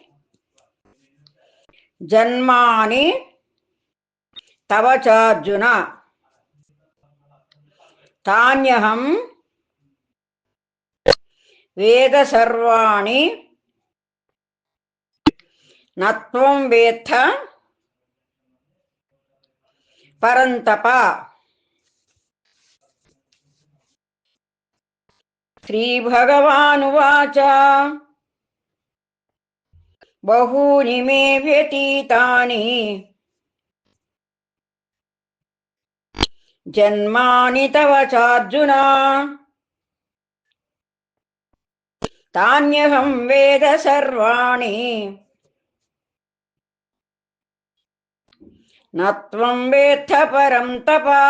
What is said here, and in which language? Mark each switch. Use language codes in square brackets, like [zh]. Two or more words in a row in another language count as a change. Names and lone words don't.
[sa] జన్మాని తవ చార్జున తాన్యహం వేద సర్వాణి నత్వం వేత్త పరంతప. श्रीभगवानुवाच बहूनि मे व्यतीतानि जन्मानि तव चार्जुन तान्यहं वेद सर्वाणि न त्वं वेत्थ परं तप।